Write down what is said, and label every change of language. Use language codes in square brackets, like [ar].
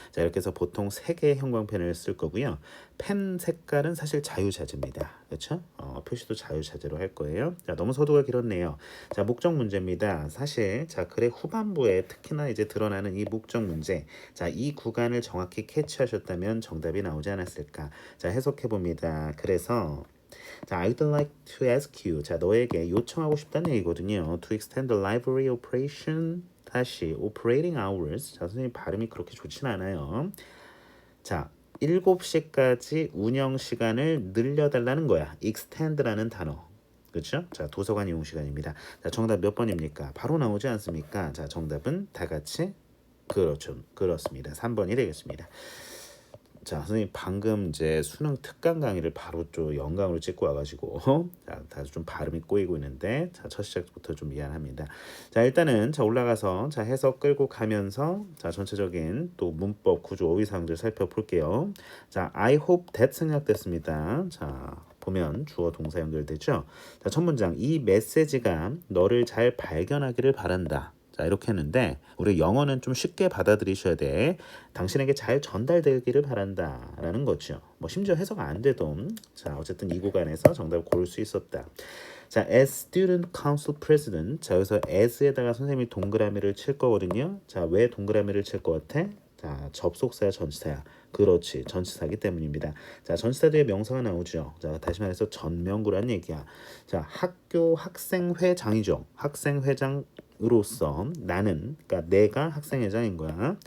[ko] 이렇게 해서 보통 3개의 형광펜을 쓸 거고요. 펜 색깔은 사실 자유자재입니다. 그렇죠? 표시도 자유자재로 할 거예요. 너무 서두가 길었네요. 목적 문제입니다. 사실 글의 후반부에 특히나 이제 드러나는 이 목적 문제, 이 구간을 정확히 캐치하셨다면 정답이 나오지 않았을까. 해석해 봅니다. 그래서 [en] I'd like to ask you. [ko] 너에게 요청하고 싶다는 얘기거든요. [en] To extend the library operation [ko] 다시 [en] operating hours. [ko] 선생님 발음이 그렇게 좋진 않아요. 7시까지 운영 시간을 늘려달라는 거야. extend라는 단어. 그렇죠? 도서관 이용 시간입니다. 정답 몇 번입니까? 바로 나오지 않습니까? 정답은 다 같이 그렇죠. 그렇습니다. 3번이 되겠습니다. 선생님 방금 이제 수능 특강 강의를 바로 좀 영광으로 찍고 와가지고 다들 좀 발음이 꼬이고 있는데 첫 시작부터 좀 미안합니다. 일단은 올라가서 해석 끌고 가면서 전체적인 또 문법 구조 어휘사항들 살펴볼게요. [en] I hope that [ko] 생략됐습니다. 보면 주어 동사 연결되죠. 첫 문장, 이 메시지가 너를 잘 발견하기를 바란다. 이렇게 했는데 우리 영어는 좀 쉽게 받아들이셔야 돼. 당신에게 잘 전달되기를 바란다 라는 거죠. 심지어 해석 안 돼도 어쨌든 이 구간에서 정답을 고를 수 있었다. [en] as student council president. [ko] 여기서 as에다가 선생님이 동그라미를 칠 거거든요. 왜 동그라미를 칠 것 같아? 접속사야 전치사야? 그렇지, 전치사기 때문입니다. 전치사 뒤에 명사가 나오죠. 다시 말해서 전명구란 얘기야. 학교 학생회장이죠. 학생회장으로서 나는, 그러니까 내가 학생회장인 거야.